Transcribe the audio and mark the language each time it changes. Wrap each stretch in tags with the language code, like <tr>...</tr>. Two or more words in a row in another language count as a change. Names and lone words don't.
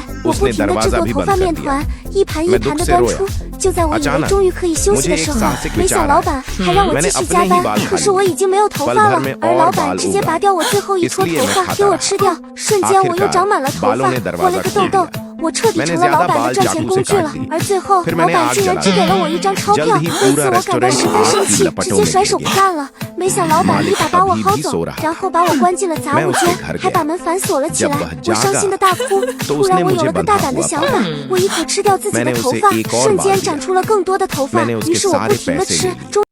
<hi>उसने दरवाजा भी बंद कर दिया। मैं दुख से रोया। अचानक मुझे एक साहसिक विचार आया। मैंने अपने ही बाल खा लिए। पल भर में और बाल उगा। इसलिए मैं खाता रहा। आखिरकार बालों ने दरवाजा खोल दिया।</hi> <zh>我彻底成了老板的赚钱工具了。而最后，老板竟然只给了我1张钞票，为此我感到十分生气，直接甩手不干了。没想老板一把把我薅走，然后把我关进了杂物间，还把门反锁了起来。我伤心的大哭。突然我有了个大胆的想法，我一口吃掉自己的头发，瞬间长出了更多的头发。于是我不停地吃。</zh>